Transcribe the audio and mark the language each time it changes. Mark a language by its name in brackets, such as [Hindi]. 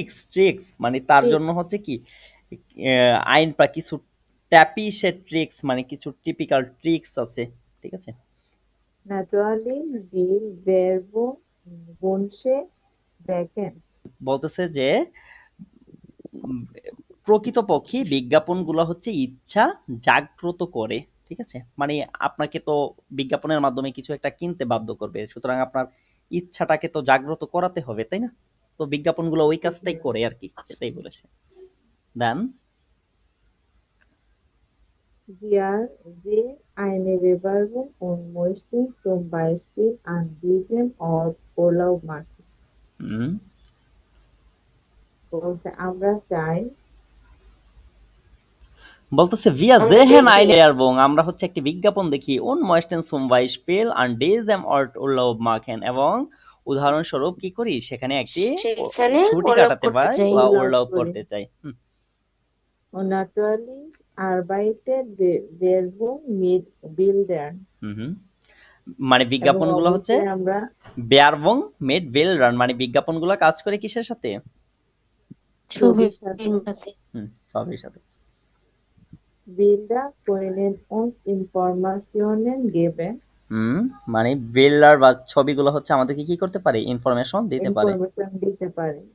[Bangla] Tricks মানে তার জন্য হচ্ছে কি আইন বা কিছু ট্যাপিসে ট্রিক্স মানে কিছু টিপিক্যাল ট্রিক্স আছে ঠিক আছে [German] Natürlich will Werbung Wünsche wecken. [Bangla] বলতেছে যে প্রকৃতপক্ষে বিজ্ঞাপনগুলো হচ্ছে ইচ্ছা জাগ্রত করে ঠিক আছে মানে আপনাকে তো বিজ্ঞাপনের মাধ্যমে কিছু একটা কিনতে বাধ্য করবে সুতরাং আপনার ইচ্ছাটাকে তো জাগ্রত করাতে হবে তাই না তো বিজ্ঞাপনগুলো ওই কাজটাই করে আর কি এটাই বলেছে দেন [German] Wir sehen eine Werbung und möchten zum Beispiel an diesem Ort Urlaub machen. [Bangla] বলছে আমরা চাই বলতেছে [German] wir sehen eine Werbung [Bangla] আমরা হচ্ছে একটি বিজ্ঞাপন দেখি [German] und möchten zum Beispiel an diesem Ort Urlaub machen [Bangla] এবং উদাহরণস্বরূপ কি করি সেখানে একটি ছুটি কাটাতে পাই বা উরলাউব করতে চাই [German] Und natürlich arbeitet Werbung mit Bildern. [Bangla] মানে বিজ্ঞাপনগুলো হচ্ছে আমরা [German] Werbung mit Bildern [Bangla] মানে বিজ্ঞাপনগুলো কাজ করে কিসের সাথে ছবির সাথে ছবির সাথে [German] Bilder können uns Informationen geben. [Bangla] মানে Bilder বা ছবিগুলো হচ্ছে আমাদেরকে কি করতে পারে ইনফরমেশন দিতে পারে